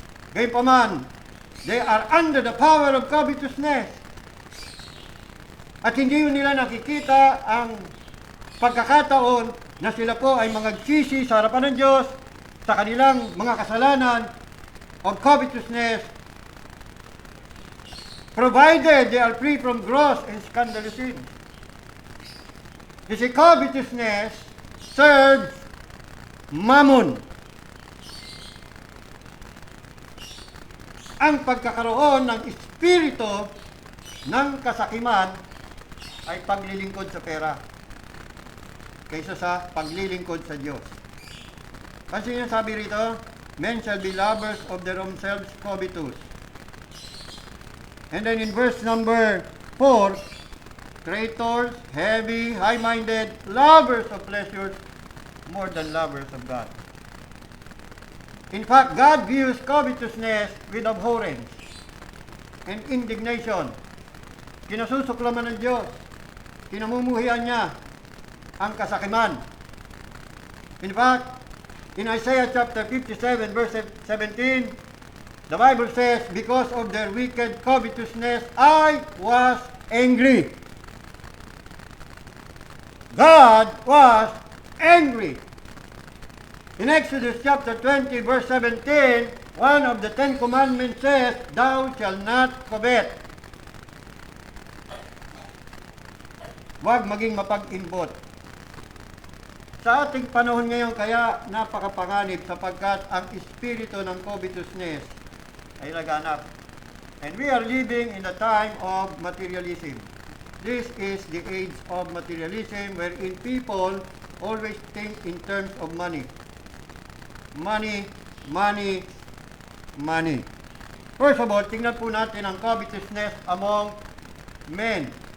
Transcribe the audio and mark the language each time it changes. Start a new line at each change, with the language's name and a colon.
Filipino: Gayunpaman,
English: they are under the power of covetousness.
Filipino: At hindi nila nakikita ang pagkakataon na sila po ay magsisi sa harapan ng Diyos sa kanilang mga kasalanan
English: of covetousness, provided they are free from gross and scandalous sin. You see, covetousness serves mammon.
Filipino: Ang pagkakaroon ng espiritu ng kasakiman ay paglilingkod sa pera kaysa sa paglilingkod sa Diyos. Kasi yung sabi rito,
English: men shall be lovers of their own selves, covetous. And then in verse number 4, traitors, heavy, high-minded, lovers of pleasures more than lovers of God. In fact, God views covetousness with abhorrence and indignation.
Filipino: Kinasusuklaman ng Diyos. Kinamumuhian niya ang kasakiman.
English: In fact, in Isaiah chapter 57 verse 17, the Bible says, because of their wicked covetousness, I was angry. God was angry. In Exodus chapter 20 verse 17, one of the 10 commandments says, thou shalt not covet.
Filipino: Huwag maging mapag-inbot. Sa ating panahon ngayon kaya napakapanganib sapagkat ang espiritu ng covetousness ay laganap.
English: And we are living in the time of materialism. This is the age of materialism wherein people always think in terms of money. Money, money, money. First of all,
Filipino: tingnan po natin ang
English: covetousness among men.